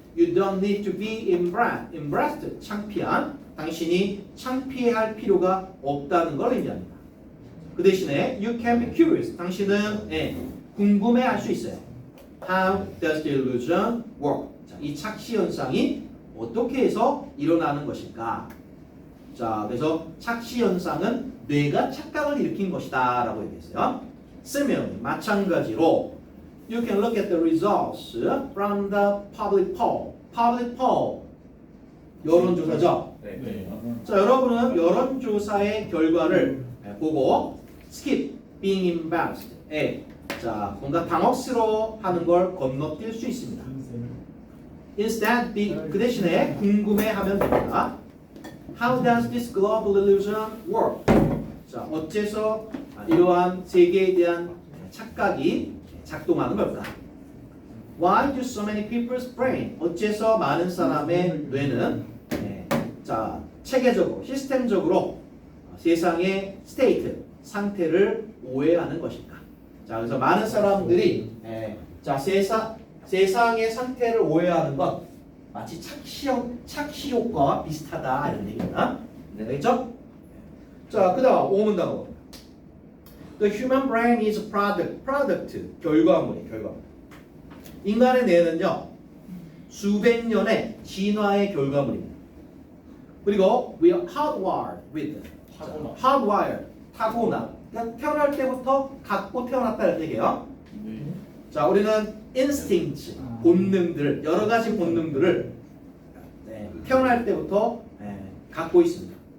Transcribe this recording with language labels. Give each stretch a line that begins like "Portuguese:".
English: You don't need to be embarrassed,
Korean: 창피한. 당신이 창피할 필요가 없다는 걸 의미합니다. 그 대신에
English: you can be curious.
Korean: 당신은 궁금해할 수 있어요.
English: How does the illusion work?
Korean: 자, 이 착시 현상이 어떻게 해서 일어나는 것일까? 자, 그래서 착시 현상은 뇌가 착각을 일으킨 것이다 라고 얘기했어요.
English: Similarly,
Korean: 마찬가지로
English: you can look at the results from the public poll.
Korean: Public poll, 여론조사죠. 네. 자, 여러분은 여론조사의 결과를 보고
English: skip being embarrassed.
Korean: 자, 뭔가 당혹스러워하는 걸 건너뛸 수 있습니다.
English: Instead,
Korean: 그 대신에 궁금해하면 됩니다.
English: How does this global illusion work?
Korean: 자, 어째서 이러한 세계에 대한 착각이 작동하는 걸까?
English: Why do so many people's brain?
Korean: 어째서 많은 사람의 뇌는 자 체계적으로 시스템적으로 세상의 스테이트 상태를 오해하는 것일까? 자 그래서 많은 사람들이 자 세상의 상태를 오해하는 건 마치 착시 효과와 비슷하다 이런 얘기다. 네, 알겠죠? 자 그다음 5문단어.
English: The human brain is a product
Korean: 결과물이 결과물. 인간의 뇌는요 수백 년의 진화의 결과물입니다. 그리고
English: we are hardwired with hardwired
Korean: 타고나 그러니까 태어날 때부터 갖고 태어났다 이런 얘기예요. 네. 자 우리는 instinct 본능들 여러 가지 본능들을 태어날 때부터 갖고 있습니다.